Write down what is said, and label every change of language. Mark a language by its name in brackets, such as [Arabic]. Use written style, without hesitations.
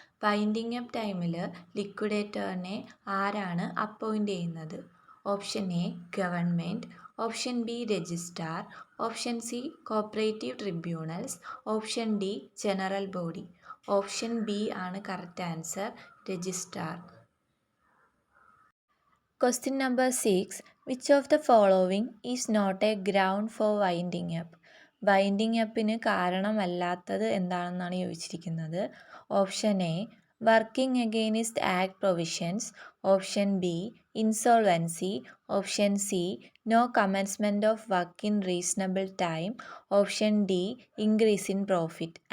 [Malayalam] Winding up ടൈമിൽ ലിക്വിഡേറ്ററിനെ ആരാണ് appoint ചെയ്യുന്നത്? [English] Option A government, option B registrar, option C cooperative tribunals, option D general body. [Malayalam] Option B ആണ് correct answer, registrar. [English] Question number 6, which of the following is not a ground for winding up? [Malayalam] Winding അപ്പിന് കാരണമല്ലാത്തത് എന്താണെന്നാണ് ചോദിച്ചിരിക്കുന്നത്. [English] Option A working against act provisions, option B insolvency, option C no commencement of work in reasonable time, option D increase in profit.